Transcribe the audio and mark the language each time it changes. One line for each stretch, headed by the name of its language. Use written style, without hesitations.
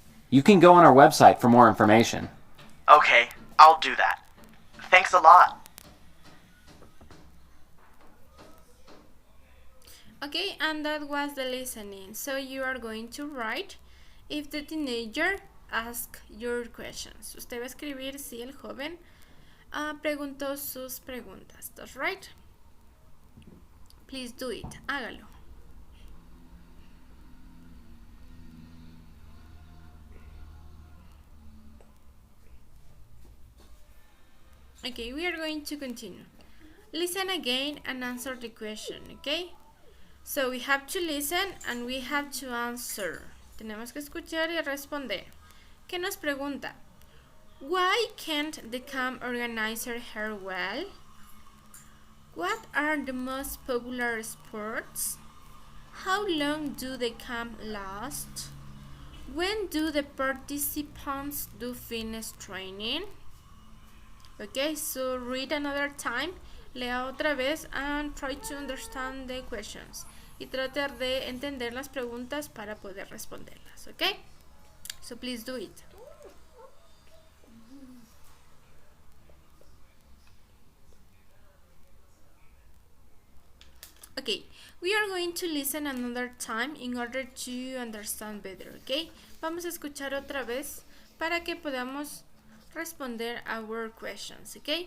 English: You can go on our website for more information. Okay, I'll do that. Thanks a lot. Okay, and that was the listening. So you are going to write if the teenager asks your questions.
Spanish: Usted va a escribir si el joven preguntó sus preguntas.
English: That's right. Please do it.
Spanish: Hágalo.
English: Okay, we are going to continue. Listen again and answer the question, okay? So we have to listen and we have to answer.
Spanish: Tenemos que escuchar y responder. ¿Qué nos pregunta?
English: Why can't the camp organizer hear well? What are the most popular sports? How long do the camp last? When do the participants do fitness training? Okay, so read another time.
Spanish: Lea otra vez
English: and try to understand the questions.
Spanish: Y tratar de entender las preguntas para poder responderlas, ¿ok?
English: So please do it. Okay, we are going to listen another time in order to understand better, ¿ok?
Spanish: Vamos a escuchar otra vez para que podamos responder
English: our questions,
Spanish: ¿ok?